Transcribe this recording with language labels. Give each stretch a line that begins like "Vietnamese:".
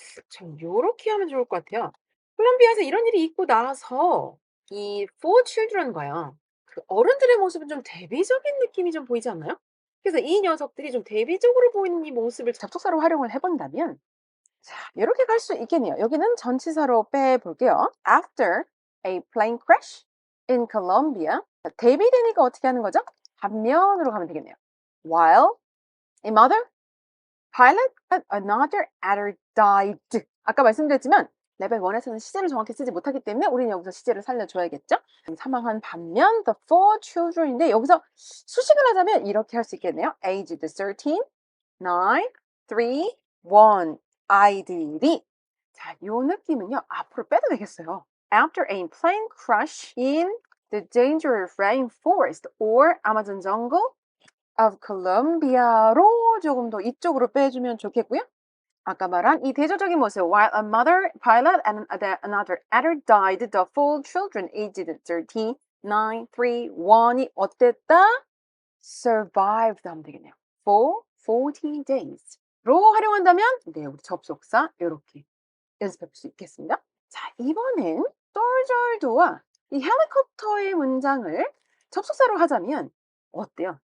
Korean: 전 요렇게 하면 좋을 것 같아요. 콜롬비아에서 이런 일이 있고 나서 이 Four Children과요. 그 어른들의 모습은 좀 대비적인 느낌이 좀 보이지 않나요? 그래서 이 녀석들이 좀 대비적으로 보이는 이 모습을 접속사로 활용을 해본다면 자, 이렇게 갈 수 있겠네요. 여기는 전치사로 빼볼게요.
English: After a plane crash in Colombia.
Korean: 자, 대비되니까 어떻게 하는 거죠? 반면으로 가면 되겠네요.
English: While a mother, pilot, and another adult died.
Korean: 아까 말씀드렸지만 레벨 1에서는 시제를 정확히 쓰지 못하기 때문에 우리는 여기서 시제를 살려줘야겠죠? 사망한 반면
English: the four children
Korean: 인데 여기서 수식을 하자면 이렇게 할 수 있겠네요.
English: aged 13, 9, 3, 1
Korean: 아이들이 자, 요 느낌은요 앞으로 빼도 되겠어요.
English: After a plane crash in the dangerous rainforest or Amazon jungle of Colombia
Korean: 로 조금 더 이쪽으로 빼주면 좋겠고요. 아까 말한 이 대조적인 모습
English: while a mother, pilot and another adult died, the four children aged 13, 9, 3, 1
Korean: 이 어땠다? survived 하면 되겠네요.
English: for 40 days
Korean: 로 활용한다면 네, 우리 접속사 이렇게 연습해 볼 수 있겠습니다. 자, 이번엔 솔절도와 이 헬리콥터의 문장을 접속사로 하자면 어때요?